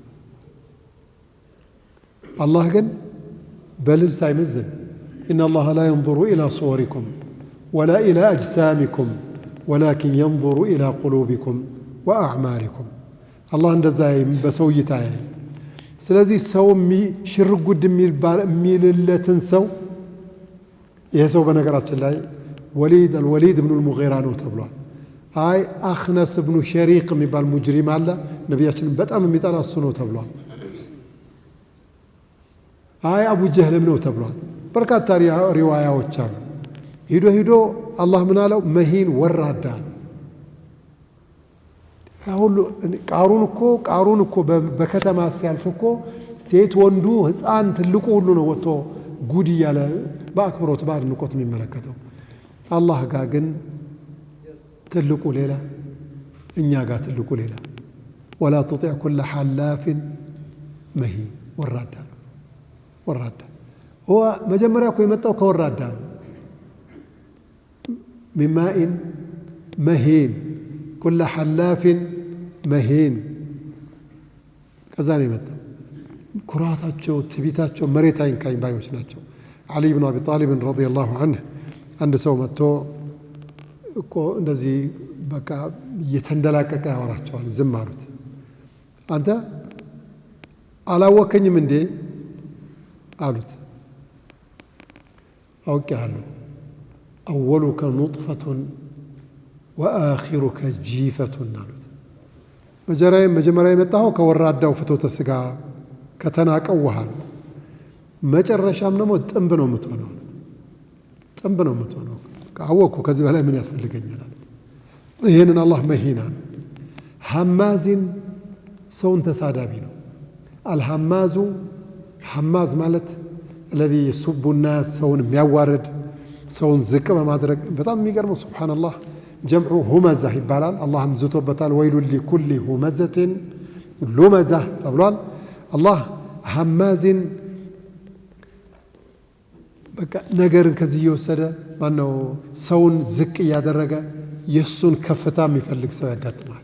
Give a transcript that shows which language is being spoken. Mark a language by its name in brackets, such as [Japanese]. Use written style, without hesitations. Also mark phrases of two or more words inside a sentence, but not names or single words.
[Amharic] አላህ ግን በልብስ አይመዝን [Arabic] إن الله لا ينظر إلى صوركم ولا إلى أجسامكم ولكن ينظر إلى قلوبكم وأعمالكم الله [Amharic] እንደዛ በሰውይታ ስለዚህ ሰው ሽርጉድ የሚልለትን ሰው ይሄ ሰው በነገራችን ላይ الوليد بن المغيرة ነው ተብሏል። አይ አኽነስ ብኑ ሸሪቅ የሚባል ሙጅሪም አለ ነብያችን በጣም የሚጠላ እሱ ነው ተብሏል። አይ አቡ ጀህልም ነው ተብሏል። በርካታ ሪዋያዎች አሉ። ሂዶ አላህ ምን አለው? መሂን ወራዳ። ሁሉ ቃሩን እኮ በከተማ ሲያልፍ እኮ ሴት ወንዱ ህፃን ትልቁ ሁሉ ነው ወጥቶ ጉድ እያለ በአክብሮት በአድናቆት የሚመለከተው። አላህ ጋር ግን ትልቁ ሌላ፣ እኛ ጋር ትልቁ ሌላ። [Arabic] ولا تطع كل حلاف مهين [Amharic] ወራዳ هو መጀመሪያ እኮ የመጣው ከወራዳ ነው። [Arabic] ماء مهين كل حلاف [Amharic] مهين ከዛ ነው የመጣው። ኩራታቸው ትቢታቸው መሬት አይንካኝ ባዮች ናቸው። علي بن ابي طالب [Arabic] رضي الله عنه [Amharic] አንድ ሰው መጥቶ እኮ እንደዚህ በቃ እየተንደላቀቀ ያወራቸዋል። ዝም አሉት። አንተ አላወከኝም እንዴ አሉት። አውቄሃለሁ። [Arabic] أولك نطفة وآخرك جيفة [Amharic] አሉት። መጀመሪያ የመጣው ከወራዳው ፍቶተ ስጋ ከተናቀው ውሃ ነው። መጨረሻም ደግሞ ጥንብ ነው የምትሆነው። ጥንብ ነው የምትሆነው። ካወኩ ከዚህ በላይ ምን ያስፈልገኛል? ይሄንን አላህ መሂና ሐማዝን ሰውን ተሳዳቢ ነው። አልሐማዙ ሐማዝ ማለት [Arabic] الذي يسب الناس [Amharic] ሰውን የሚያዋርድ ሰውን ዝቅ በማድረግ በጣም የሚገርመው ሱብሃንአላህ ጀምዑ ሁመዛ ይባላል። አላህም ዝቶበታል። [Arabic] ويل لكل همزة لمزة [Amharic] ተብሏል። አላህ ሐማዝን በቃ ነገርን ከዚህ እየወሰደ ማነው ሰውን ዝቅ እያደረገ የሱን ከፍታ የሚፈልግ ሰው ያጋጥማል።